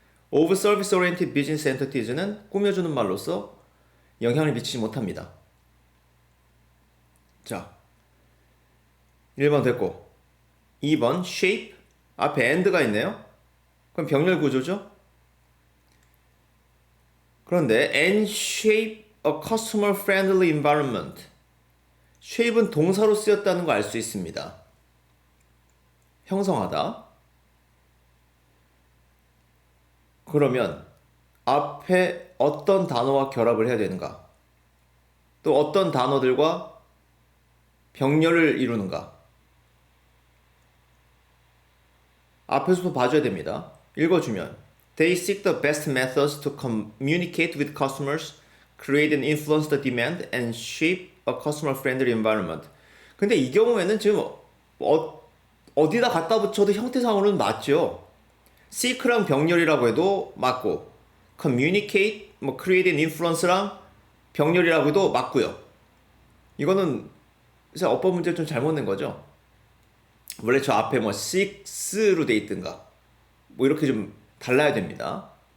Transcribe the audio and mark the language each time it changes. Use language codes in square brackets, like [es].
[en] of service-oriented business entities [ko] 는 꾸며주는 말로서 영향을 미치지 못합니다. 자, 1번 됐고 2번 shape 앞에 and가 있네요. 그럼 병렬 구조죠. 그런데 [en] and shape a customer friendly environment. [ko] shape은 동사로 쓰였다는 거 알 수 있습니다. 형성하다. 그러면 앞에 어떤 단어와 결합을 해야 되는가? 또 어떤 단어들과 병렬을 이루는가? 앞에서도 봐줘야 됩니다. 읽어주면 [en] They seek the best methods to communicate with customers, create and influence the demand, and shape a customer-friendly environment. [ko] 근데 이 경우에는 지금 어디다 갖다 붙여도 형태상으로는 맞죠. seek랑 병렬이라고 해도 맞고, communicate, create and influence랑 병렬이라고 해도 맞고요. 이거는 그래서 어법 문제를 좀 잘못 낸 거죠. 원래 저 앞에 seeks로 돼 있든가 이렇게 좀 달라야 됩니다.